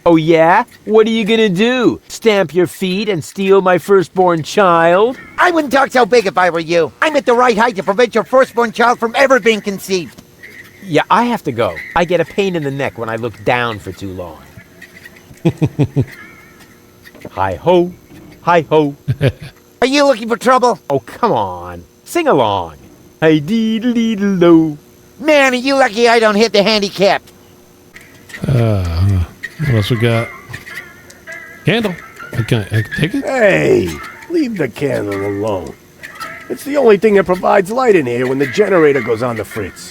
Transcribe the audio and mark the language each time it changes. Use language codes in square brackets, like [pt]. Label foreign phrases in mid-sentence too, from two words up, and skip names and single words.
[en] Oh yeah? What are you gonna do? Stamp your feet and steal my firstborn child? I wouldn't talk so big if I were you. I'm at the right height to prevent your firstborn child from ever being conceived. Yeah, I have to go. I get a pain in the neck when I look down for too long. Hi-ho, hi-ho. Are you looking for trouble? Oh, come on. Sing along. Hi-dee-dee-dee-do. Man, are you lucky I don't hit the handicap. What else we got? Candle. I can take it? Hey, leave the candle alone. It's the only thing that provides light in here when the generator goes on the fritz.